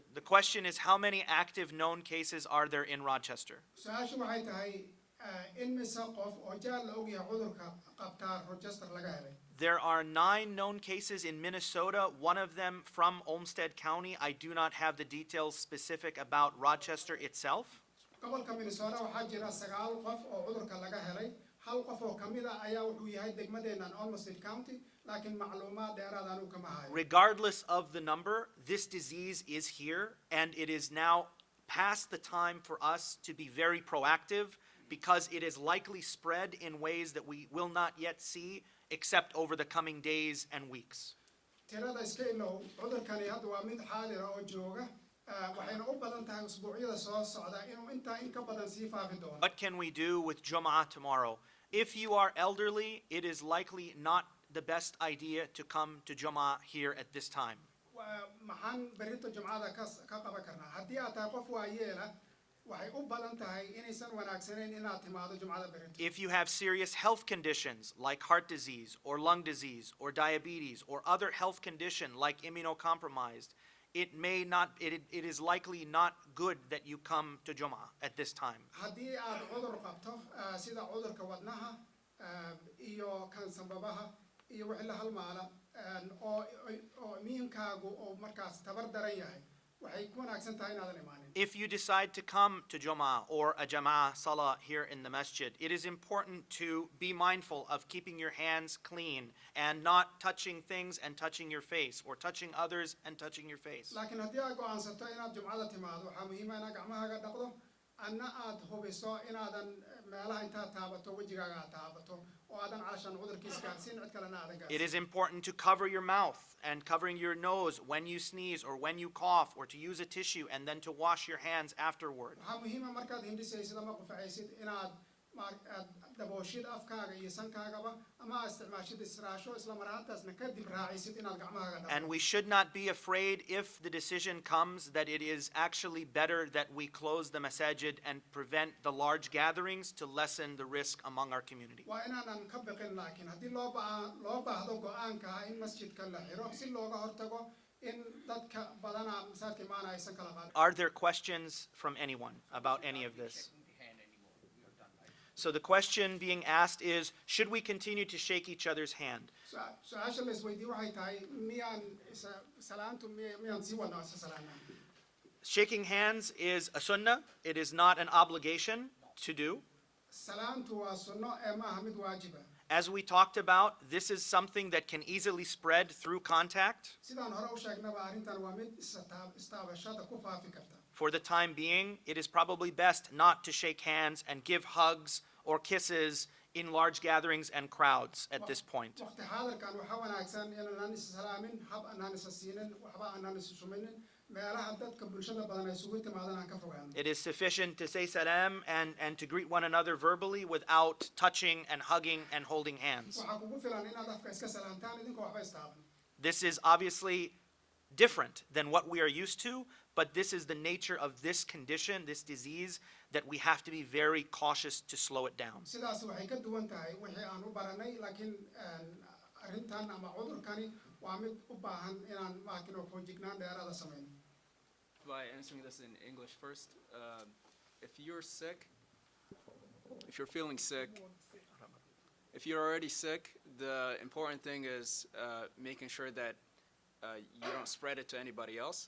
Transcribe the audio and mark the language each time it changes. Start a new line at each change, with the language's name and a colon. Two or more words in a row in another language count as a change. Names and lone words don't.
English: question is, how many active known cases are there in Rochester?
Somali: su-aashu waxay tahay in mise qof oo jaal la ogyahay cudurka qabtaa Rochester laga helay.
English: There are 9 known cases in Minnesota, one of them from Olmsted County. I do not have the details specific about Rochester itself.
Somali: gobolka Minnesota waxaa jira 9 qof oo cudurka laga helay. hal qof oo kamid ah ayaa wuxuu yahay degmadeenan Olmsted County, laakiin macluumaad dheeraad aanu kama hayo.
English: Regardless of the number, this disease is here, and it is now past the time for us to be very proactive, because it is likely spread in ways that we will not yet see except over the coming days and weeks.
Somali: tirada iska ilow cudurkani hadda waa mid xaadir oo jooga, waxayna u badan tahay usbuucyada soo socda inuu intaa in ka badan sii faafi doono.
English: What can we do with Jum'ah tomorrow? If you are elderly, it is likely not the best idea to come to Jum'ah here at this time.
Somali: maxaan berrito jumcada ka qaban karnaa? haddii aad tahay qof waayeela, waxay u badan tahay inaysan wanaagsanayn inaad timaado jumcada berrito.
English: If you have serious health conditions like heart disease or lung disease or diabetes or other health condition like immunocompromised, it is likely not good that you come to Jum'ah at this time.
Somali: haddii aad cudur qabto sida cudurka wadnaha iyo kan sanbabaha iyo wixii la halmaala oo miinkaagu oo markaas tabar daran yahay, waxay ku wanaagsan tahay inaadan imaanin.
English: If you decide to come to Jum'ah or a Jama'ah Salah here in the masjid, it is important to be mindful of keeping your hands clean and not touching things and touching your face, or touching others and touching your face.
Somali: laakiin haddii aad go'aansato inaad jumcada timaado, waxaa muhiim ah inaad gacmahaaga dhaqdo, anna aad hubiso inaadan meelaha intaad taabato wejigaaga aad taabato oo aadan calashan cudurkiis gaarsiin cid kalena aadan gaarsiin.
English: It is important to cover your mouth and covering your nose when you sneeze or when you cough, or to use a tissue and then to wash your hands afterward.
Somali: waxaa muhiim ah markaad hindhisaysid ama qufacaysid inaad dabooshid afkaaga iyo sankaagaba, ama aad isticmaashid israasho isla mar ahaantaasna kadib raacisid inaad gacmahaaga dhaqdo.
English: And we should not be afraid if the decision comes that it is actually better that we close the masajid and prevent the large gatherings to lessen the risk among our community.
Somali: waa inaanan ka baqin, laakiin haddii loo baahdo go'aanka ah in masjidka la xiro si looga hortago in dadka badana masaajidka imaanaya aysan kala qaadin.
English: Are there questions from anyone about any of this? So the question being asked is, should we continue to shake each other's hand?
Somali: su-aasha la isweydiiyo waxay tahay miyaan salaantu miyaan sii wadnaa isa salaanaa?
English: Shaking hands is a sunnah. It is not an obligation to do.
Somali: salaantu waa sunno ee ma aha mid waajiba.
English: As we talked about, this is something that can easily spread through contact.
Somali: sidaan hore u sheegnaba arrintan waa mid istaabashada ku faafi karta.
English: For the time being, it is probably best not to shake hands and give hugs or kisses in large gatherings and crowds at this point.
Somali: waqti xaadirkan waxaa wanaagsan inaanan is salaamin, hab aanan is siinin, waxba aanan is shuminin, meelaha dadka bulshada badan ay isugu timaadaan aan ka fogaano.
English: It is sufficient to say salam and to greet one another verbally without touching and hugging and holding hands.
Somali: waxaa kugu filan inaad afka iska salaamtaan idinkoo waxba istaaban.
English: This is obviously different than what we are used to, but this is the nature of this condition, this disease, that we have to be very cautious to slow it down.
Somali: sidaas waxay ka duwan tahay wixii aan u baranay, laakiin arrintan ama cudurkani waa mid u baahan inaan maakino foojignaan dheeraada samayno.
English: By answering this in English first, if you're sick, if you're feeling sick, if you're already sick, the important thing is making sure that you don't spread it to anybody else.